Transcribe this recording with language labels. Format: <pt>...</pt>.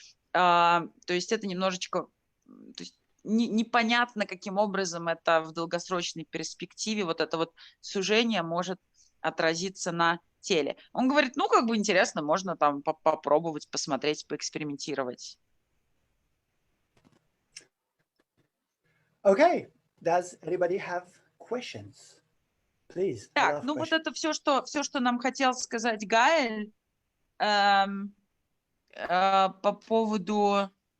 <ru>То есть это немножечко... То есть непонятно, каким образом это в долгосрочной перспективе, вот это вот сужение может отразиться на теле. Он говорит, ну, как бы интересно, можно там попробовать, посмотреть, поэкспериментировать.</ru> <en>Okay. Does anybody have questions? Please.</en> <ru>Так, ну вот это все, что нам хотел сказать Гаэль по поводу...</ru>